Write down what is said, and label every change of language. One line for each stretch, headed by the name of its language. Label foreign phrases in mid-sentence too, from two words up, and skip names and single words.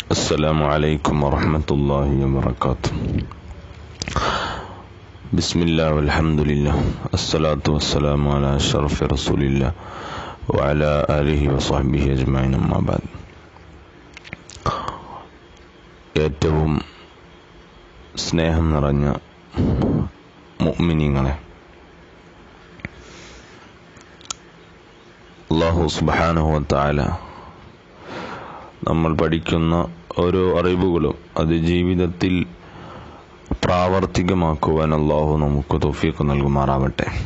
Arabic: السلام عليكم ورحمة الله وبركاته. بسم الله والحمد لله الصلاة والسلام على أشرف رسول الله وعلى آله وصحبه أجمعين أما بعد.
Malayalam: ഏറ്റവും സ്നേഹം നിറഞ്ഞ മുഅ്മിനീങ്ങളെ, അല്ലാഹു
Arabic: سبحانه وتعالى
Malayalam: നമ്മൾ പഠിക്കുന്ന ഓരോ അറിവുകളും അത് ജീവിതത്തിൽ പ്രാവർത്തികമാക്കുവാൻ അല്ലാഹു നമുക്ക് തൗഫീഖ് നൽകുമാറാവട്ടെ.